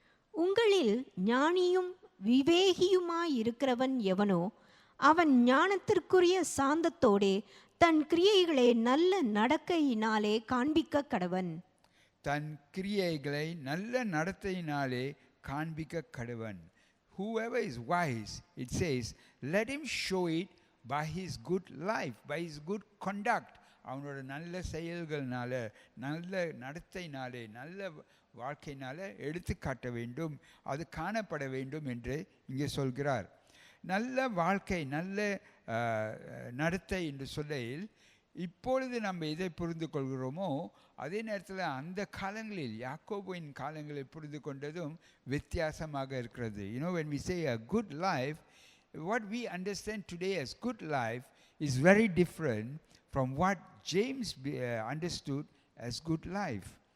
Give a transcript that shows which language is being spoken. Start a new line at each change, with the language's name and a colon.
Tamil: உங்களில் ஞானியும் விவேகியுமாயிருக்கிறவன் எவனோ அவன் ஞானத்திற்குரிய சாந்தத்தோடே தன் கிரியைகளை நல்ல நடக்கையினாலே காண்பிக்க கடவன். தன் கிரியைகளை நல்ல நடத்தையினாலே காண்பிக்க கடவன்.
English: Whoever is wise, it says, let him show it by his good life, by his good conduct.
Tamil: அவனோட நல்ல செயல்கள்னால, நல்ல நடத்தையினாலே, நல்ல வாழ்க்கையினால எடுத்து காட்ட வேண்டும், அது காணப்பட வேண்டும் என்று இங்கே சொல்கிறார். நல்ல வாழ்க்கை, நல்ல நடத்தை என்று சொல்லையில் இப்பொழுது நம்ம எதை புரிந்து கொள்கிறோமோ அதே நேரத்தில் அந்த காலங்களில் யாக்கோபின் காலங்களில் புரிந்து கொண்டதும் வித்தியாசமாக இருக்கிறது.
English: When we say a good life, what we understand today as good life is very different from what James understood as good life.